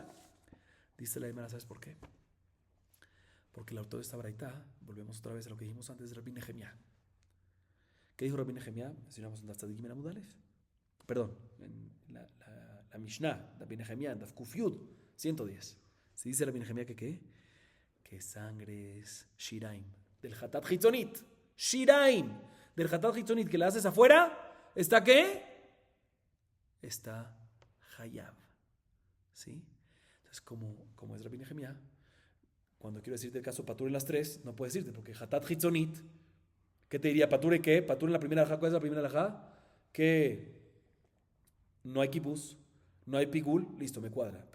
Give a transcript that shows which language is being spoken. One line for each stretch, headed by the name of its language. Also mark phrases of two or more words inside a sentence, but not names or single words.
Spanish: Dice la Gemara, ¿sabes por qué? Porque el autor de esta baraita, volvemos otra vez a lo que dijimos antes de Rabbi Nehemiah. ¿Qué dijo Rabbi Nehemiah? Mencionamos en Tzadikim en
Hebrew: עמוד אלף.
Spanish: Perdón, en la Mishnah, Rabbi Nehemiah, en
Hebrew: דף קוף יוד,
Spanish: 110. Se dice Rabbi Nehemiah que ¿qué? Que sangres Shiraim del
Hebrew: חטאת חיצונית.
Spanish: Shiraim del
Hebrew: חטאת חיצונית
Spanish: que le haces afuera, ¿está qué? Está Hayab. ¿Sí? Entonces, como es Rabbi Nehemiah, cuando quiero decirte el caso Patur en las 3, no puedo decirte, porque
Hebrew: חטאת חיצונית,
Spanish: ¿qué te diría? ¿Patur en qué? Patur en la primera alajá, ¿cuál es la primera alajá? Que no hay Kibus, no hay Pigul, listo, me cuadra.